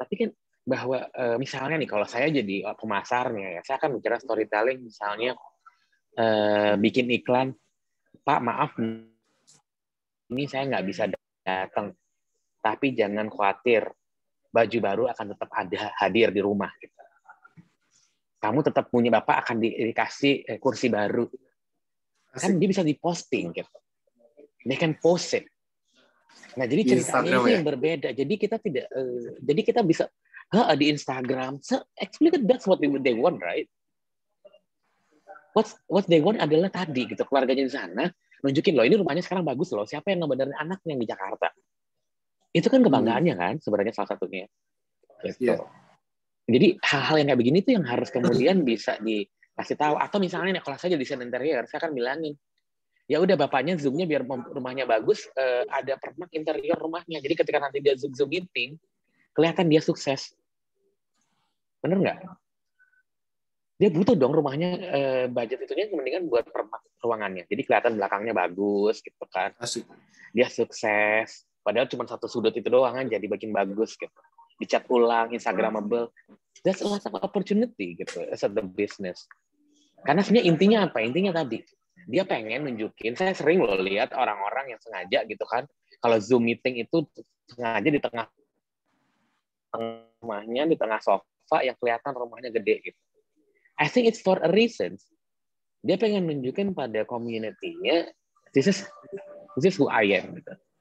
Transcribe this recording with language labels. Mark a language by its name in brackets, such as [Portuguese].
[Indonesian] Tapi kan bahwa misalnya nih kalau saya jadi pemasarnya ya, saya akan bicara storytelling misalnya bikin iklan, Pak maaf ini saya nggak bisa datang, tapi jangan khawatir, baju baru akan tetap ada hadir di rumah. Gitu. Kamu tetap punya bapak akan dikasih kursi baru. Kan dia bisa diposting gitu. [English] They can post it. [Indonesian] Nah, jadi ceritanya itu yang berbeda. Jadi kita tidak jadi kita bisa di Instagram. [English] So, actually that's what they want, right? What they want [Indonesian] adalah tadi gitu, keluarganya di sana nunjukin loh ini rumahnya sekarang bagus loh. Siapa yang ngebenerin anaknya yang di Jakarta? Itu kan kebanggaannya kan sebenarnya salah satunya. Gitu. Jadi hal-hal yang kayak begini tuh yang harus kemudian bisa dikasih tahu. Atau misalnya nih, kalau saya jadi desain interior, saya akan bilangin, ya udah bapaknya zoomnya biar rumahnya bagus, ada permak interior rumahnya. Jadi ketika nanti dia zoom meeting, kelihatan dia sukses. Bener nggak? Dia butuh dong rumahnya budget itunya mendingan buat permak ruangannya. Jadi kelihatan belakangnya bagus gitu kan. Asik. Dia sukses. Padahal cuma satu sudut itu doang kan jadi makin bagus gitu. dicat ulang, Instagramable. [English] That's a lot of opportunity gitu as a business. [Indonesian] Karena sebenarnya intinya apa? Intinya tadi dia pengen nunjukin. Saya sering loh lihat orang-orang yang sengaja gitu kan, kalau Zoom meeting itu sengaja di tengah rumahnya, di tengah sofa yang kelihatan rumahnya gede gitu. [English] I think it's for a reason. [Indonesian] Dia pengen nunjukin pada community-nya, [English] this is who I am gitu.